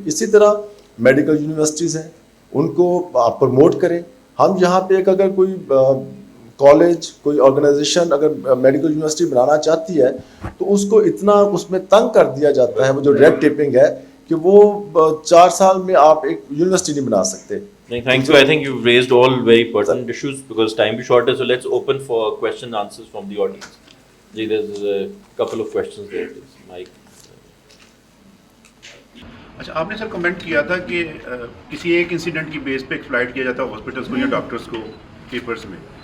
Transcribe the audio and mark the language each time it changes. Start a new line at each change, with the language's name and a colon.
Urdu: اسی طرح medical universities ہیں, ان کو آپ پروموٹ کریں. ہم یہاں پہ ایک اگر کوئی کالج, کوئی آرگنائزیشن اگر میڈیکل یونیورسٹی بنانا چاہتی ہے تو اس کو اتنا اس میں تنگ کر دیا جاتا ہے, وہ جو ریڈ ٹیپنگ ہے, کہ وہ 4 سال میں آپ ایک یونیورسٹی نہیں بنا سکتے.
English: Thank you. I think you've raised all very pertinent issues because time is short, so let's open for question and answers from the audience. There's a couple of questions there, please. Mike.
Urdu: اچھا, آپ نے سر comment کیا تھا کہ کسی ایک incident کی بیس پہ ایکسپلائٹ کیا جاتا ہے ہاسپٹلس کو یا ڈاکٹرس کو پیپرس میں.